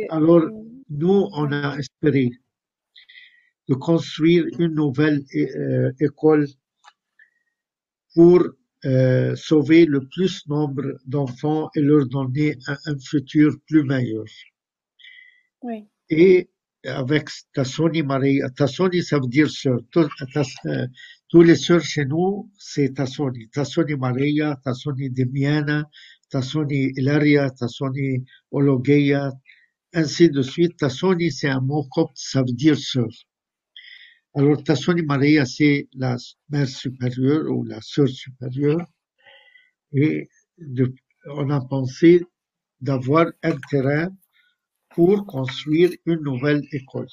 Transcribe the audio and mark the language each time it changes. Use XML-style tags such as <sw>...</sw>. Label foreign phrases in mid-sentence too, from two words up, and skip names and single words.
<fr>alors nous, on a espéré de construire une nouvelle école pour sauver le plus nombre d'enfants et leur donner un futur plus meilleur. Oui. Et avec Tassoni Maria, Tassoni ça veut dire sœur. Tous les sœurs chez nous, c'est Tassoni. Tassoni Maria, Tassoni Demiana, Tassoni Ilaria, Tassoni Ologeia, ainsi de suite. Tassoni, c'est un mot copte, ça veut dire sœur. Alors, Tassoni Maria, c'est la mère supérieure ou la sœur supérieure. Et on a pensé d'avoir un terrain pour construire une nouvelle école.</fr>